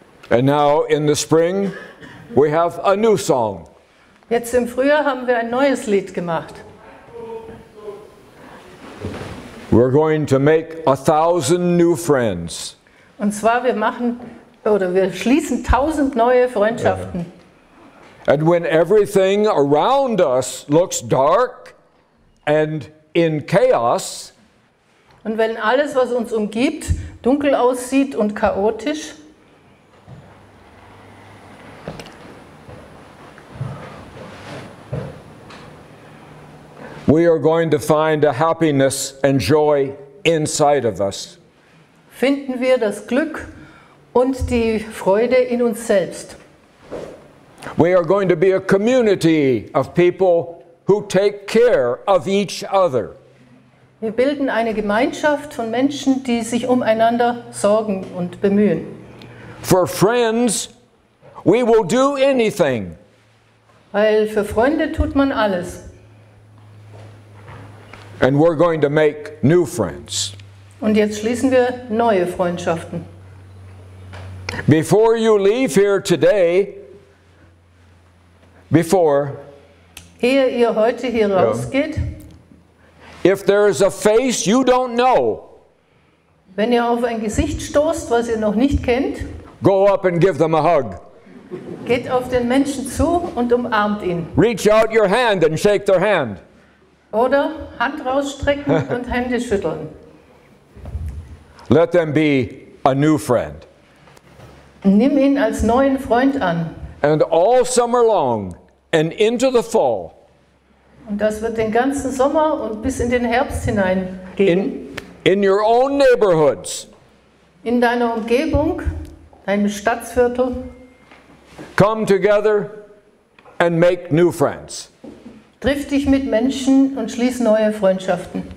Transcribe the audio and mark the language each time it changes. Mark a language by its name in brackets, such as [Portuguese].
[English] And now in the spring, we have a new song. [German] Jetzt im Frühjahr haben wir ein neues Lied gemacht. [English] We're going to make 1,000 new friends. [German] Und zwar wir schließen 1000 neue Freundschaften. [English] And when everything around us looks dark and in chaos, [German] und wenn alles, was uns umgibt, dunkel aussieht und chaotisch, [English] we are going to find a happiness and joy inside of us. [German] Finden wir das Glück und die Freude in uns selbst. [English] We are going to be a community of people who take care of each other. [German] Wir bilden eine Gemeinschaft von Menschen, die sich umeinander sorgen und bemühen. [English] For friends, we will do anything. [German] Weil für Freunde tut man alles. [English] And we're going to make new friends. [German] Und jetzt schließen wir neue Freundschaften. [English] Before you leave here today, [German] ehe ihr heute hier rausgeht, [English] if there is a face you don't know, [German] wenn ihr auf ein Gesicht stoßt, was ihr noch nicht kennt, [English] go up and give them a hug. [German] Geht auf den Menschen zu und umarmt ihn. [English] Reach out your hand and shake their hand. [German] Oder Hand rausstrecken und Hände schütteln. [English] Let them be a new friend. [German] Nimm ihn als neuen Freund an. [English] And all summer long and into the fall, [German] Und das wird den ganzen Sommer und bis in den Herbst hinein gehen. [English] In your own neighborhoods. [German] In deiner Umgebung, deinem Stadtviertel. [English] Come together and make new friends. [German] Triff dich mit Menschen und schließ neue Freundschaften.